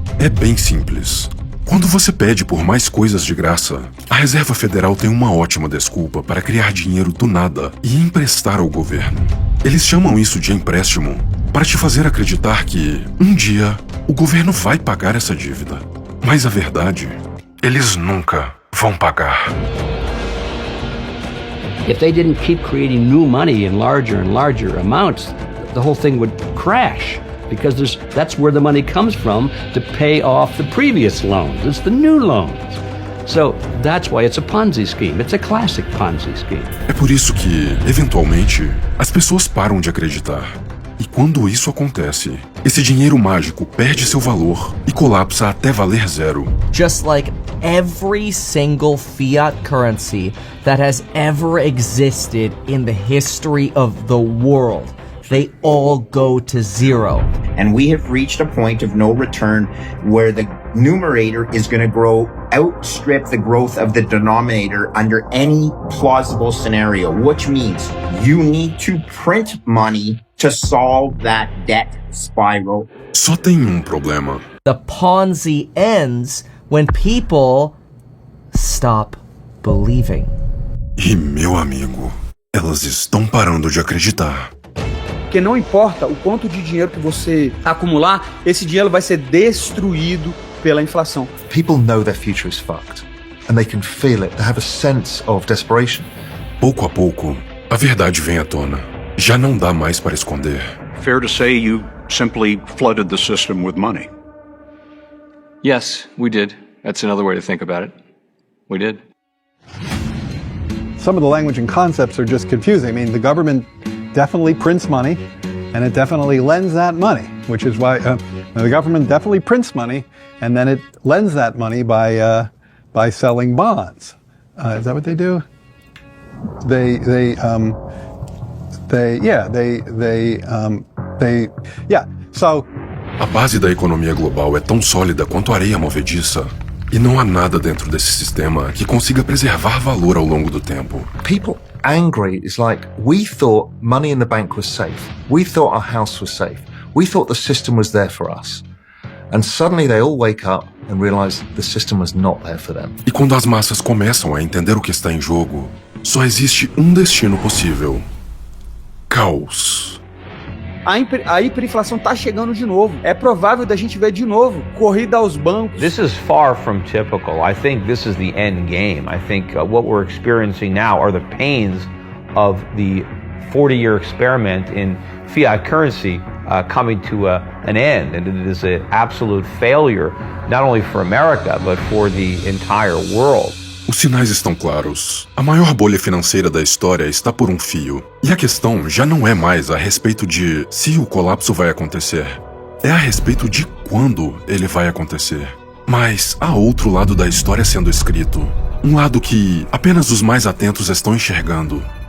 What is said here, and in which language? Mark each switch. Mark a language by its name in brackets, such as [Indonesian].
[Portuguese] É bem simples. Quando você pede por mais coisas de graça, a Reserva Federal tem uma ótima desculpa para criar dinheiro do nada e emprestar ao governo. Eles chamam isso de empréstimo para te fazer acreditar que, um dia, o governo vai pagar essa dívida. Mas a verdade, eles nunca vão pagar. [English] If they didn't keep creating new money in larger and larger amounts, the whole thing would crash. Because that's where the money comes from to pay off the previous loans. It's the new loans. So that's why it's a Ponzi scheme. It's a classic Ponzi scheme. [Portuguese] É por isso que, eventualmente, as pessoas param de acreditar. E quando isso acontece, esse dinheiro mágico perde seu valor e colapsa até valer zero. [English] Just like every single fiat currency that has ever existed in the history of the world. They all go to zero. And we have reached a point of no return where the numerator is going to outstrip the growth of the denominator under any plausible scenario, which means you need to print money to solve that debt spiral. [Portuguese] Só tem problema. [English] The Ponzi ends when people stop believing. [Portuguese] E, meu amigo, elas estão parando de acreditar. Porque não importa o quanto de dinheiro que você acumular, esse dinheiro vai ser destruído pela inflação. [English] People know their future is fucked, and they can feel it. They have a sense of desperation. [Portuguese] Pouco a pouco, a verdade vem à tona. Já não dá mais para esconder. [English] Fair to say you simply flooded the system with money. Yes, we did. That's another way to think about it. We did. Some of the language and concepts are just confusing. I mean, the government definitely prints money, and it definitely lends that money, which is why the government definitely prints money, and then it lends that money by selling bonds. Is that what they do? So. [Portuguese] A base da economia global é tão sólida quanto areia movediça. E não há nada dentro desse sistema que consiga preservar valor ao longo do tempo. [English] People angry is like, we thought money in the bank was safe. We thought our house was safe. We thought the system was there for us. And suddenly they all wake up and realize the system was not there for them. [Portuguese] E quando as massas começam a entender o que está em jogo, só existe um destino possível: caos. A hiperinflação tá chegando de novo. É provável da gente ver de novo corrida aos bancos. [English] This is far from typical. I think this is the end game. I think what we're experiencing now are the pains of the 40-year experiment in fiat currency coming to an end. And it is an absolute failure, not only for America, but for the entire world. [Portuguese] Os sinais estão claros. A maior bolha financeira da história está por um fio. E a questão já não é mais a respeito de se o colapso vai acontecer. É a respeito de quando ele vai acontecer. Mas há outro lado da história sendo escrito. Um lado que apenas os mais atentos estão enxergando.